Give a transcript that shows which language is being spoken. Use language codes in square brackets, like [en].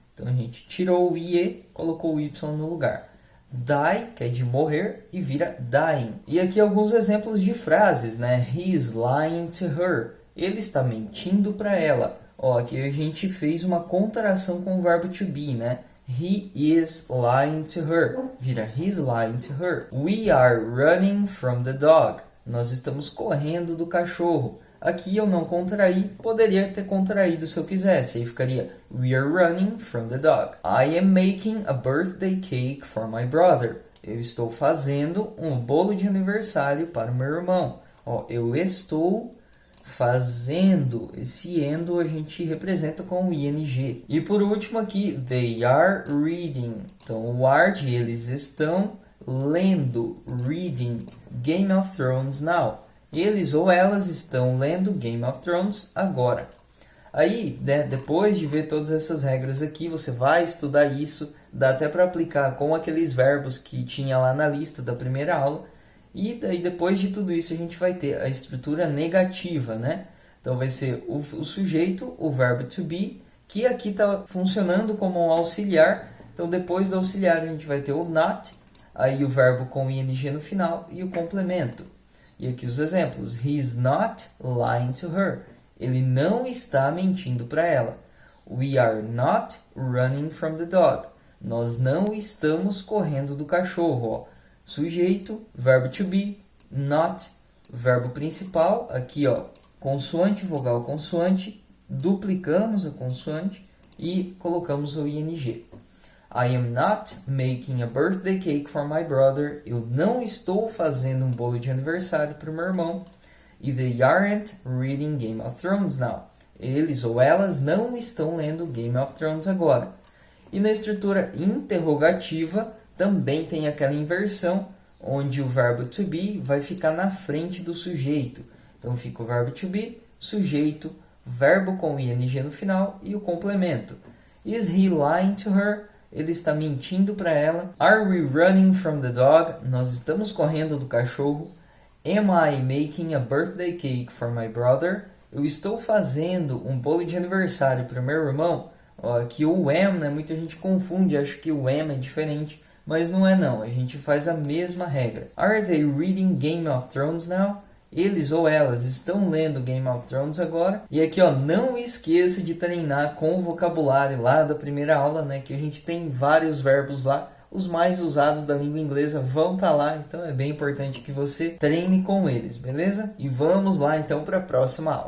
[pt] Então a gente tirou o IE, colocou o Y no lugar. Die, que é de morrer, e vira dying. E aqui alguns exemplos de frases, né? [en] He is lying to her. [pt] Ele está mentindo para ela. Ó, aqui a gente fez uma contração com o verbo to be, né? [en] He is lying to her. Vira he's lying to her. We are running from the dog. [pt] Nós estamos correndo do cachorro. Aqui eu não contraí, poderia ter contraído se eu quisesse. Aí ficaria [en] we are running from the dog. I am making a birthday cake for my brother. [pt] Eu estou fazendo um bolo de aniversário para o meu irmão. Ó, eu estou fazendo. Esse endo a gente representa com o ing. E por último aqui, [en] they are reading. [pt] Então o are de eles estão lendo, [en] reading Game of Thrones now. [pt] Eles ou elas estão lendo Game of Thrones agora. Aí, né, depois de ver todas essas regras aqui, você vai estudar isso. Dá até para aplicar com aqueles verbos que tinha lá na lista da primeira aula. E daí, depois de tudo isso, a gente vai ter a estrutura negativa, né? Então, vai ser o sujeito, o verbo to be, que aqui está funcionando como um auxiliar. Então, depois do auxiliar, a gente vai ter o not, aí o verbo com ing no final e o complemento. E aqui os exemplos. [en] He is not lying to her. [pt] Ele não está mentindo para ela. [en] We are not running from the dog. [pt] Nós não estamos correndo do cachorro, ó. Sujeito, verbo to be, not, verbo principal, aqui ó, consoante, vogal, consoante, duplicamos a consoante e colocamos o ing. [en] I am not making a birthday cake for my brother. [pt] Eu não estou fazendo um bolo de aniversário para o meu irmão. [en] E they aren't reading Game of Thrones now. [pt] Eles ou elas não estão lendo Game of Thrones agora. E na estrutura interrogativa, também tem aquela inversão, onde o verbo to be vai ficar na frente do sujeito. Então fica o verbo to be, sujeito, verbo com ing no final e o complemento. [en] Is he lying to her? [pt] Ele está mentindo para ela. [en] Are we running from the dog? [pt] Nós estamos correndo do cachorro. [en] Am I making a birthday cake for my brother? [pt] Eu estou fazendo um bolo de aniversário para o meu irmão. Ó, aqui o am, né? Muita gente confunde, acha que o am é diferente, mas não é não. A gente faz a mesma regra. [en] Are they reading Game of Thrones now? [pt] Eles ou elas estão lendo Game of Thrones agora. E aqui, ó, não esqueça de treinar com o vocabulário lá da primeira aula, né? Que a gente tem vários verbos lá. Os mais usados da língua inglesa vão estar lá. Então é bem importante que você treine com eles, beleza? E vamos lá então para a próxima aula.